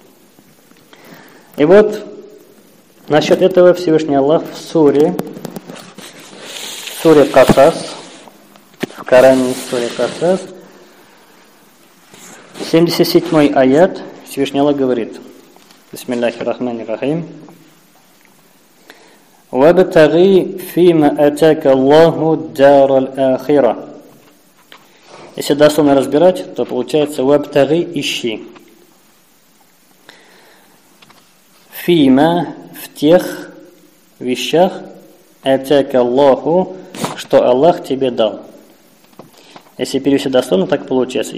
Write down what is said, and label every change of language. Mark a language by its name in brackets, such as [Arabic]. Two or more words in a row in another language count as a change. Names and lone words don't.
[Russian] И вот насчет этого Всевышний Аллах в суре Касас, в Коране суре Касас, 77-й аят, Всевышний Аллах говорит: [Arabic] بسم الله الرحمن الرحيم. «وابتغ فيما آتاك الله الدار الآخرة». [Russian] Если дословно разбирать, то получается «вабтаги» ищи. фима, в тех вещах, [Arabic] آتاك الله, [Russian] что Аллах тебе дал. Если перевести дословно, так получается.